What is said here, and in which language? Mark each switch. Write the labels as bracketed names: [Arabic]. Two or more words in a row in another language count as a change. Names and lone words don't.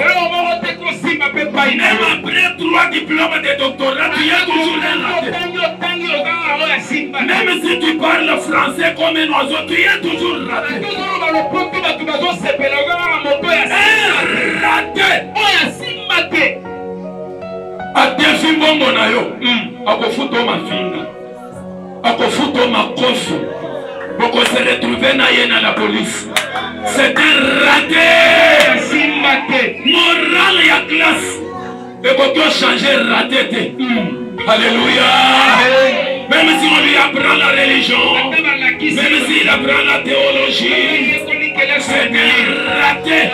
[French] Même après 3 diplômes de doctorat, tu es toujours un raté. Même si tu parles français comme un oiseau, tu es toujours raté. Un raté. [Lingala] Adefi mbongo na yo, akofuto mafinga, akofuto makofi, boko [French] se retrouver [Lingala] na ye na [French] la police. C'est un raté. [Lingala] Moral ya classe. [French] Et pourquoi changer raté? Alléluia. Même si on lui apprend la religion, même s'il apprend la théologie, c'est un raté.